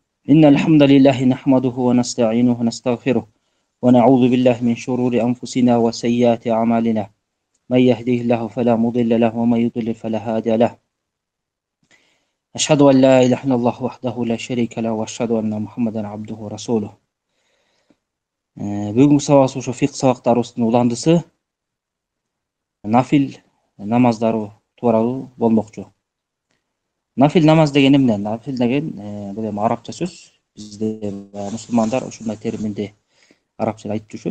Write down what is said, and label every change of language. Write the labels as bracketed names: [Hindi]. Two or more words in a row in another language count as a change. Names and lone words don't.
[Arabic] إن الحمد لله نحمده ونستعينه ونستغفره ونعوذ بالله من شرور أنفسنا وسيئات أعمالنا من يهده الله فلا مضل له ومن يضلل فلا هادي له أشهد أن لا إله إلا الله وحده لا شريك له وأشهد أن محمدا عبده ورسوله. [Kyrgyz] Бүгүнкү сабагыбыз ошо фикх сабактарыбыздын уландысы нафил намаздары тууралуу болмокчу. Нафил намаз деген эмне? Нафил деген бул эми арабча сөз. Бизде мусулмандар ушундай терминди арабчада айтып жүрүшөт.